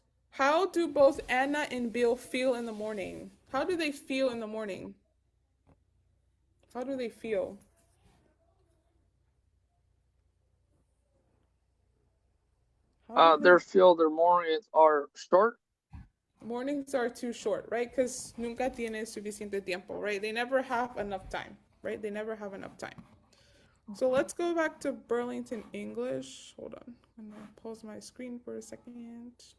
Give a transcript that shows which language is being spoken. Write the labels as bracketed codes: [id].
[en] How do both Anna and Bill feel in the morning? How do they feel in the morning? How do they feel? Their mornings are short. Mornings are too short, right? Because [es] nunca tiene suficiente tiempo, [en] right? They never have enough time, right? They never have enough time. So let's go back to Burlington English. Hold on. I'm going to pause my screen for a second.